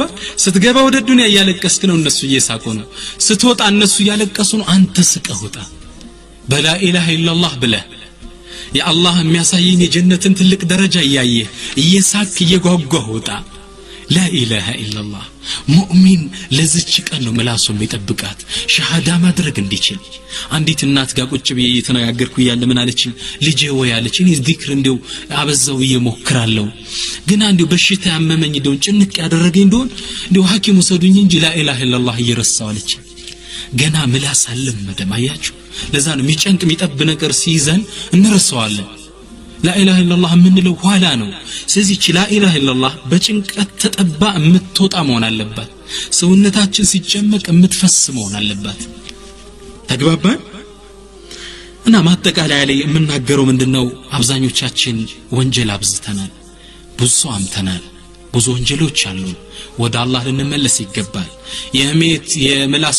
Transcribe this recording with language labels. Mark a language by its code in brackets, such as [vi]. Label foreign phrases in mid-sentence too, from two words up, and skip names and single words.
[am] ስትገባ ወደ ዱንያ ያለቀስክ ነው እነሱ እየሳቁ ነው። ስትወጣ እነሱ ያለቀሱ ነው አንተ ስቀህ ወጣ። በላ [ar] إله إلا الله [am] ብለህ የአላህ የሚያሳየኝ የጀነትን ትልቅ ደረጃ እያየህ እየሳክ እየጓጓህ ወጣ። [ar] لا إله إلا الله [am] ሙእሚን ለዚች ቀን ነው ምላሱ የሚጠብቃት ሸሃዳ ማድረግ እንዲችል። አንዲት እናት ጋር ቁጭ ብዬ እየተነጋገርኩ ያለ ምን አለችኝ? ልጄ ወይ አለችኝ ዚክር እንደው አበዛው እየሞክራለሁ ግን አንዴው በሽታ ያመመኝ እንደው ጭንቅ ያደረገኝ እንደሆን እንደው ሐኪም ወሰዱኝ እንጂ [ar] لا إله إلا الله [am] እየረሳው አለች። ገና ምላስ አልለመደም። አያችሁ? ለዛ ነው የሚጨንቅ የሚጠብ ነገር ሲይዘን እንረሳዋለን። [ar] لا إله إلا الله [am] ምንለው ኋላ ነው። ስለዚህ [ar] لا إله إلا الله [am] በጭንቀት ተጠባ የምትወጣ መሆን አለባት። ሰውነታችን ሲጨመቅ የምትፈስ መሆን አለባት። ተግባባን? እና ማጠቃለያ ላይ የምናገረው ምንድነው? አብዛኞቻችን ወንጀል አብዝተናል፣ ብዙ አምተናል፣ ብዙ ወንጀሎች አሉ። ወደ አላህ ልንመለስ ይገባል። የምላስ